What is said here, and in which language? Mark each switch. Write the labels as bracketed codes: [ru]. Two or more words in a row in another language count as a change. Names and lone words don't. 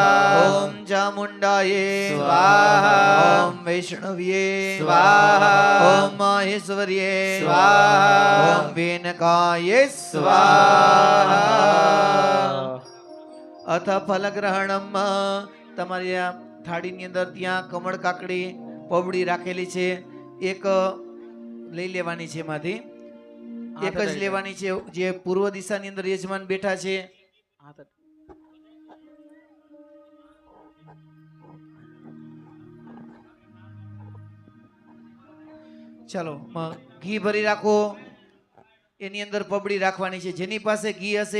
[sa] ओम चामुंडाये स्वाहा ओम वैष्णव्ये स्वाहा ओम माहेश्वर्ये स्वाहा ओम वेनकाये स्वाहा अथ फलग्रहणम [gu] તમારી આ થાળીની અંદર ત્યાં કમળ કાકડી પવડી રાખેલી છે એક લઈ લેવાની છે એમાંથી એક જ લેવાની છે જે પૂર્વ દિશાની અંદર યજમાન બેઠા છે ચાલો ઘી ભરી રાખો એની અંદર પબડી રાખવાની છે જેની પાસે ઘી હશે